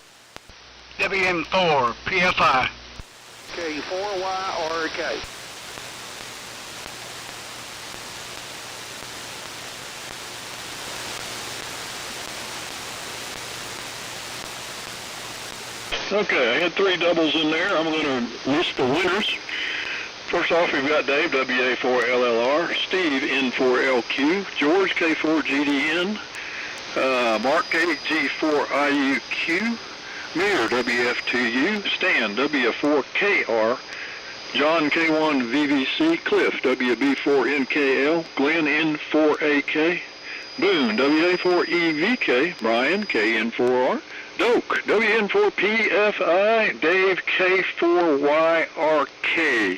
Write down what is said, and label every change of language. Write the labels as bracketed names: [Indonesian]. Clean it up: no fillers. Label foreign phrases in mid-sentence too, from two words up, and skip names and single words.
[English] WM4 PFI. K4YRK. Okay, I had 3 doubles in there. I'm going to list the winners. First off, we've got Dave, WA4LLR, Steve, N4LQ, George, K4GDN, Mark, KG4IUQ, Mir, WF2U, Stan, W4KR, John, K1VVC, Cliff, WB4NKL, Glenn, N4AK, Boone, WA4EVK, Brian, KN4R, Doak, WN4PFI, Dave, K4YRK.